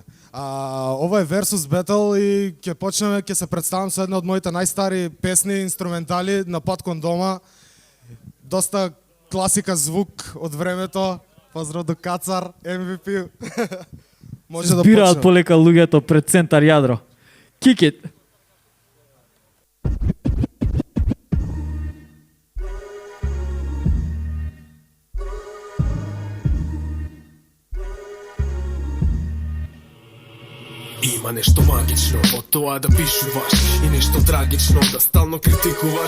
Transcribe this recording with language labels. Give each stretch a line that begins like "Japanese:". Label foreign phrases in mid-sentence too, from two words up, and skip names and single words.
Macedonian: Ова е Versus Battle и ќе почнеме, ќе се представам со една од моите најстари песни, инструментали на пат кон дома. Доста класика звук од времето. Поздрав до Кацар, MVP. Може да Збираат почнеме. полека луѓето пред центар јадро.
English: Kick it.
Macedonian: Има нешто магично од тоа да пишуваш и нешто трагично да стално критикуваш.